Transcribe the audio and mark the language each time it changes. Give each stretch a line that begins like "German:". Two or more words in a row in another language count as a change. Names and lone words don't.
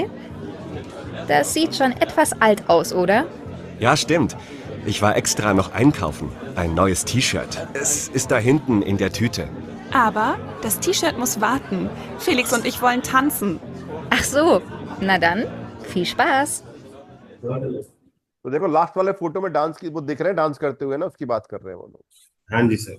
German: Das sieht schon etwas alt aus, oder? Ja, stimmt. Ich war extra noch einkaufen. Ein neues T-Shirt. Es ist da hinten in der Tüte. Aber das T-Shirt muss warten. Felix und ich wollen tanzen. Ach so, na dann, viel Spaß.
Hindi: तो देखो लास्ट वाले फोटो में डांस की वो दिख रहे हैं, डांस करते हुए ना, उसकी बात कर रहे हैं वो लोग। हाँ जी सर।